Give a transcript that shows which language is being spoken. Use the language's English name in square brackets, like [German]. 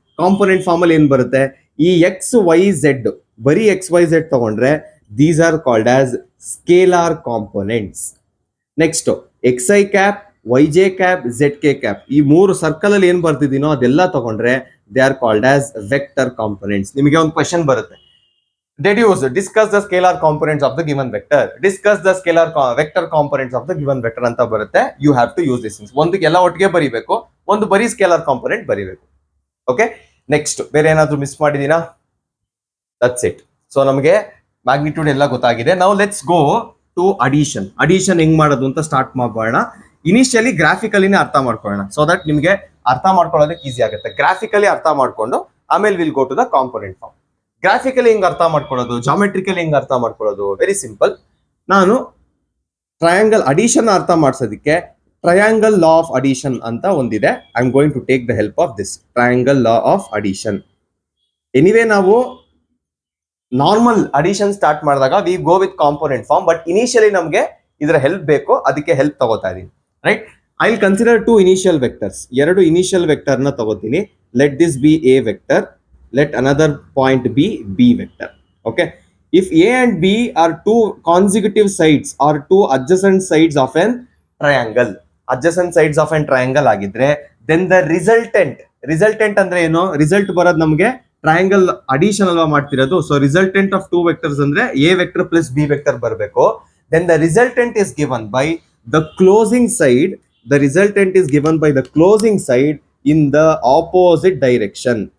[Kannada] Component form ಅಲ್ಲಿ ಏನ್ ಬರುತ್ತೆ, ಈ ಎಕ್ಸ್ ವೈ ಝೆಡ್, ಬರೀ ಎಕ್ಸ್ ವೈ ಝೆಡ್ ತಗೊಂಡ್ರೆ [English] These are called as scalar components. [Kannada] Next X I cap, Y J cap, Z K cap, ಈ ಮೂರು ಸರ್ಕಲ್ ಅಲ್ಲಿ ಏನ್ ಬರ್ತಿದ್ದೀನೋ ಅದೆಲ್ಲ ತಗೊಂಡ್ರೆ [English] They are called as vector components. [Kannada] ನಿಮಗೆ ಒಂದು ಕ್ವೆಶನ್ ಬರುತ್ತೆ, [English] deduce, discuss the scalar components of the given vector, discuss the scalar vector components of the given vector [Kannada] ಅಂತ ಬರುತ್ತೆ. [English] You have to use these things. [Kannada] ಒಂದು ಎಲ್ಲ ಒಟ್ಟಿಗೆ ಬರೀಬೇಕು, ಒಂದು ಬರೀ ಸ್ಕೇಲಾರ್ ಕಾಂಪೋನೆಂಟ್ ಬರೀಬೇಕು. ಓಕೆ, ನೆಕ್ಸ್ಟ್ ಬೇರೆ ಏನಾದ್ರು ಮಿಸ್ ಮಾಡಿದೀನಾ? [English] That's it. [Kannada] ಸೊ ನಮಗೆ ಮ್ಯಾಗ್ನಿಟ್ಯೂಡ್ ಎಲ್ಲ ಗೊತ್ತಾಗಿದೆ. ನಾವು [English] Let's go to addition. [Kannada] Addition ಹೆಂಗ್ ಮಾಡೋದು ಅಂತ ಸ್ಟಾರ್ಟ್ ಮಾಡೋಣ. ಇನಿಷಿಯಲಿ ಗ್ರಾಫಿಕಲಿನೇ ಅರ್ಥ ಮಾಡ್ಕೊಳ್ಳೋಣ, ಸೊ ದಟ್ ನಿಮಗೆ ಅರ್ಥ ಮಾಡ್ಕೊಳ್ಳೋದಕ್ಕೆ ಈಸಿ ಆಗುತ್ತೆ. ಗ್ರಾಫಿಕಲಿ ಅರ್ಥ ಮಾಡ್ಕೊಂಡು ಆಮೇಲೆ [English] Will go to the component form. [Kannada] Graphically ಹೆಂಗ್ ಅರ್ಥ ಮಾಡ್ಕೊಳ್ಳೋದು, ಜಾಮೆಟ್ರಿಕಲಿ ಹೆಂಗ್ ಅರ್ಥ ಮಾಡ್ಕೊಳ್ಳೋದು, ವೆರಿ ಸಿಂಪಲ್. ನಾನು ಟ್ರಯಾಂಗಲ್ ಅಡಿಷನ್ ಅರ್ಥ ಮಾಡಿಸೋದಕ್ಕೆ ಟ್ರಯಾಂಗಲ್ ಲಾ ಆಫ್ ಅಡಿಷನ್ ಅಂತ ಒಂದಿದೆ. [English] I am going to take the help of this triangle law of addition. [Kannada] Anyway ನಾವು ನಾರ್ಮಲ್ ಅಡಿಷನ್ ಸ್ಟಾರ್ಟ್ ಮಾಡಿದಾಗ [English] we go with component form, [Kannada] but initially ನಮಗೆ ಇದರ help ಬೇಕು, ಅದಕ್ಕೆ help ತಗೋತಾ ಇದೀನಿ, right? [English] I will consider two initial vectors. [Kannada] ಎರಡು initial vector ನ ತಗೋತೀನಿ. [English] Let this be a vector, let another point be b vector. Okay, if a and b are two consecutive sides or two adjacent sides of an triangle, adjacent sides of an triangle [Kannada] agidre, [English] then the resultant [Kannada] ಅಂದ್ರೆ ಏನು, result ಬರೋದು ನಮಗೆ triangle addition ಅಲ್ವಾ ಮಾಡ್ತಿರೋದು. So [English] resultant of two vectors [Kannada] ಅಂದ್ರೆ A vector plus B vector ಬರಬೇಕು. [English] then the resultant is given by the closing side, the resultant is given by the closing side in the opposite direction.